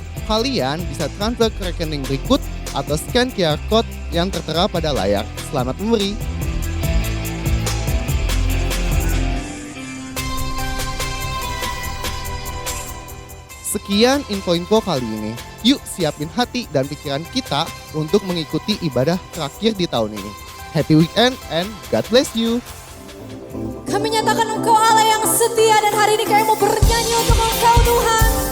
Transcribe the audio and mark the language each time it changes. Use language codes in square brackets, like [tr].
[id] Kalian bisa transfer ke rekening berikut atau scan QR Code yang tertera pada layar. Selamat memberi. Sekian info-info kali ini. Yuk siapin hati dan pikiran kita untuk mengikuti ibadah terakhir di tahun ini. [en] Happy weekend and God bless you. [id] Kami nyatakan Engkau Allah yang setia dan hari ini kami mau bernyanyi untuk Engkau Tuhan.